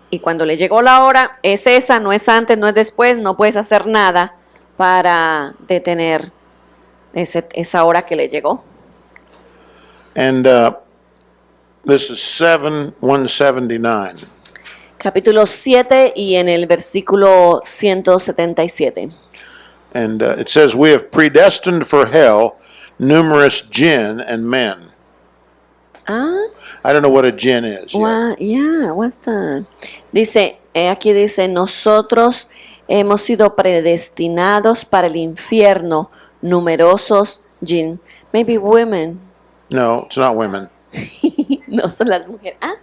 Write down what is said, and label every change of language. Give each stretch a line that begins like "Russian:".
Spanish: Y cuando le llegó la hora, es esa, no es antes, no es después, no puedes hacer nada para detener esa hora que le llegó.
English: And this is 7:179.
Spanish: Capítulo 7 y en el versículo 177.
English: And it says, we have predestined for hell numerous jinn and men. I don't know what a jinn is. What's that?
Spanish: Dice, aquí dice, nosotros hemos sido predestinados para el infierno, numerosos jinn.
English: Maybe women. No, it's not women.
Spanish: No son las mujeres.